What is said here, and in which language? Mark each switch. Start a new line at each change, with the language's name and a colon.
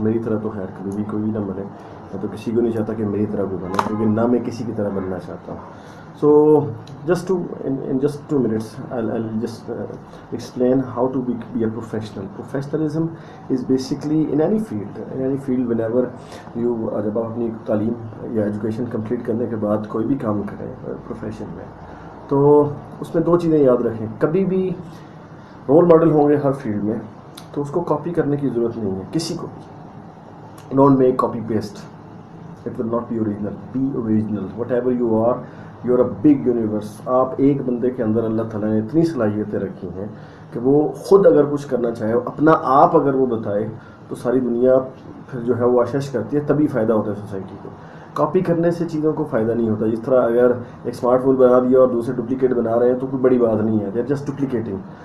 Urdu: میری طرح تو خیر کبھی بھی کوئی بھی نہ بنے. میں تو کسی کو نہیں چاہتا کہ میری طرح کوئی بنے، کیونکہ نہ میں کسی کی طرح بننا چاہتا ہوں.
English: So in just 2 minutes I'll just explain how to be a professional. Professionalism is basically in any field whenever you
Urdu: جب آپ اپنی تعلیم یا ایجوکیشن کمپلیٹ کرنے کے بعد کوئی بھی کام کریں پروفیشن میں، تو اس میں 2 چیزیں یاد رکھیں. کبھی بھی رول ماڈل ہوں گے ہر فیلڈ میں، تو اس کو کاپی کرنے کی ضرورت نہیں ہے کسی کو بھی.
English: Don't make copy paste. It will not be original. Be original. Whatever you are, you are a big universe.
Urdu: آپ ایک بندے کے اندر اللہ تعالیٰ نے اتنی صلاحیتیں رکھی ہیں کہ وہ خود اگر کچھ کرنا چاہے، اپنا آپ اگر وہ بتائے، تو ساری دنیا پھر جو ہے وہ آشش کرتی ہے. تبھی فائدہ ہوتا ہے سوسائٹی کو. کاپی کرنے سے چیزوں کو فائدہ نہیں ہوتا. جس طرح اگر ایک اسمارٹ فون بنا دیا اور دوسرے ڈپلیکیٹ بنا رہے ہیں تو کوئی بڑی بات نہیں ہے.
English: They are just duplicating.